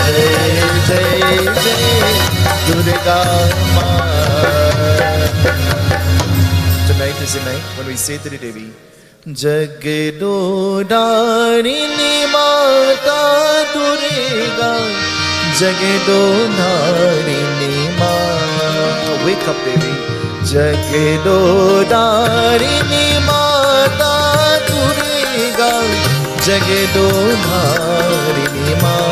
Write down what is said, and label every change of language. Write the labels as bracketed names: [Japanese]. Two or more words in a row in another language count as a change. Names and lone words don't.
[Hindi] जय जय जय दुर्गा माँ [English] Tonight is the night when we say to the Devi Jagdo Dharini Mata Durga Jagdo Dharini Ma Wake up Devi Jagdo Dharini Mata Durga Jagdo Dharini Ma